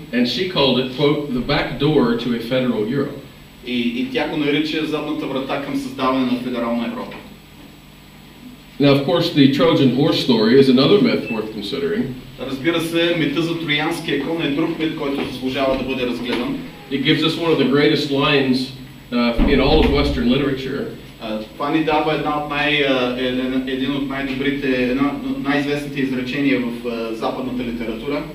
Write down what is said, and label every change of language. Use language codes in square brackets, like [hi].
[en] And she called it, quote, the back door to a federal Europe. [bg] И тя го нарича задната врата към създаване на федерална Европа. [en] Now, of course, the Trojan horse story is another myth worth considering. [bg] Разбира се, мита за троянския кон е друг мит, който заслужава да бъде разгледан. [en] It gives us one of the greatest lines in all of Western literature. [bg] Това ни дава един от най-известните изречения в западната литература.